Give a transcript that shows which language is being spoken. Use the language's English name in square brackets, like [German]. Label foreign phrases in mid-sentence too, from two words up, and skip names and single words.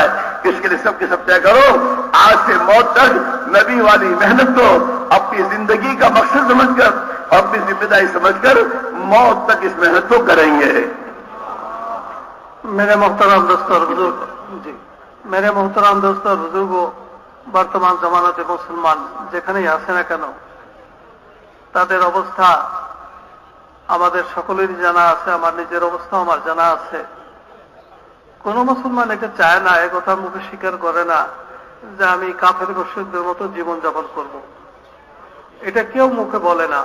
[Urdu] اس کے لیے سب کے سب طے کرو، آج سے موت تک نبی والی محنت کو اپنی زندگی کا مقصد سمجھ کر اور اپنی ذمہ داری سمجھ کر موت تک اس محنت کو کریں گے۔ میرے محترم دوست اور بزرگ، میرے محترم دوست اور بزرگوں، [Bangla] বর্তমান জামানাতে মুসলমান যেখানেই আছে না কেন তাদের অবস্থা আমাদের সকলেরই জানা আছে, আমার নিজের অবস্থা আমার জানা আছে। কোন মুসলমান এটা চায় না, একথা মুখে স্বীকার করে না যে আমি কাফের মুশরিকদের মতো জীবন যাপন করব, এটা কেউ মুখে বলে না।